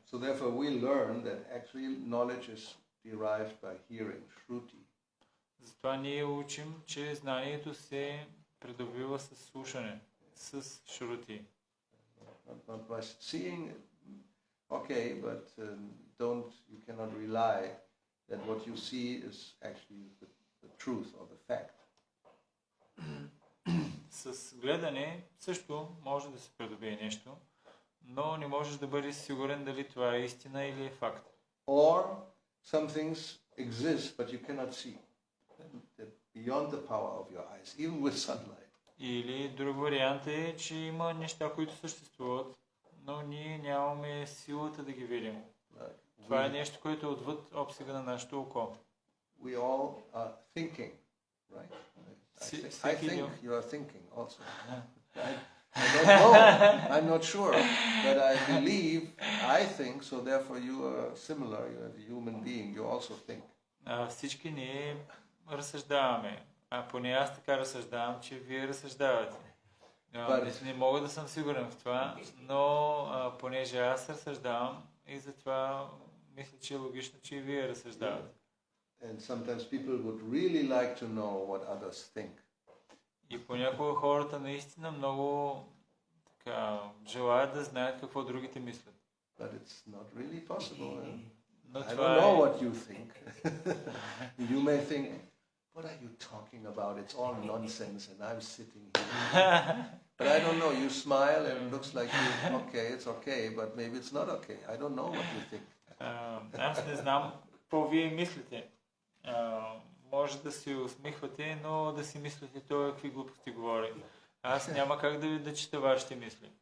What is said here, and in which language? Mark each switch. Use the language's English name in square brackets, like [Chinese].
[English] So therefore we learn that actually knowledge is derived by hearing, shruti. [Bulgarian] Затова ние учим, че знанието се придобива с слушане, с шрути. [English] Not by seeing, okay, but you cannot rely that what you see is actually the truth or the fact. [Bulgarian] С гледане също може да се придобие нещо, но не можеш да бъдеш сигурен дали това е истина или е факт. [English] Or some things exist but you cannot see. They're beyond the power of your eyes, even with sunlight. [Bulgarian] Или друг вариант е, че има неща, които съществуват, но ние нямаме силата да ги видим. Това е нещо, което е отвъд обсега на нашето око. [English] We all are thinking, right? I think you are thinking also. I don't know. I'm not sure. But I believe, I think, so therefore you are similar. You are a human being. You also think. [Bulgarian] Всички ние разсъждаваме. Поне аз така разсъждавам, че вие разсъждавате. Не мога да съм сигурен в това, но понеже аз разсъждавам и затова мисля, че е логично, че и вие разсъждавате. [English] And sometimes people would really like to know what others think. [Bulgarian] И понякога хората наистина много желаят да знаят какво другите мислят. [English] But it's not really possible. [Bulgarian] Но [English] I don't know what you think. You may think, what are you talking about? It's all nonsense and I'm sitting here. But I don't know. You smile and it looks like it's okay, but maybe it's not okay. I don't know what you think. [Bulgarian] Аз не знам какво вие мислите. Може да се усмихвате, но да си мислите това какви глупости говори. Аз няма как да чета вашите мисли.